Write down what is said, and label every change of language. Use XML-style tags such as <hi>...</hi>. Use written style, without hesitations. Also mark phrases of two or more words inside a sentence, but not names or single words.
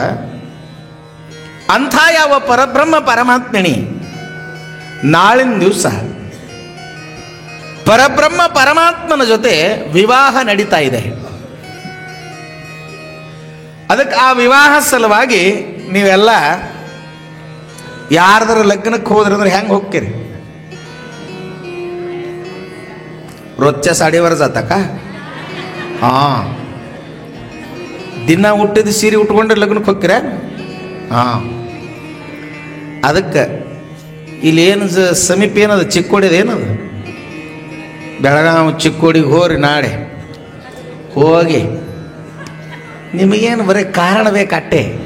<kn>ಅಂಥ ಯಾವ ಪರಬ್ರಹ್ಮ ಪರಮಾತ್ಮನಿ ನಾಳಿನ ದಿವಸ ಪರಬ್ರಹ್ಮ ಪರಮಾತ್ಮನ ಜೊತೆ ವಿವಾಹ ನಡೀತಾ ಇದೆ. ಅದಕ್ಕೆ ಆ ವಿವಾಹ ಸಲುವಾಗಿ ನೀವೆಲ್ಲ ಯಾರ್ದಾರ ಲಗ್ನಕ್ಕೆ ಹೋದ್ರಂದ್ರೆ ಹೆಂಗೆ ಹೋಗ್ತೀರಿ?</kn> <mr>रोजच्या साडीवर जाता का? हां,</mr> <kn>ದಿನ ಹುಟ್ಟಿದ ಸೀರೆ ಉಟ್ಕೊಂಡ್ರೆ ಲಗ್ನಕ್ಕೆ ಹೋಗ್ತೀರ? ಹಾಂ, ಅದಕ್ಕೆ ಇಲ್ಲೇನು ಸಮೀಪ ಏನದು, ಚಿಕ್ಕೋಡಿದ ಏನದು, ಬೆಳಗಾವಿ ಚಿಕ್ಕೋಡಿಗೆ ಹೋರಿ. ನಾಳೆ ಹೋಗಿ ನಿಮಗೇನು ಬರೀ ಕಾರಣ ಬೇಕಟ್ಟೆ.</kn>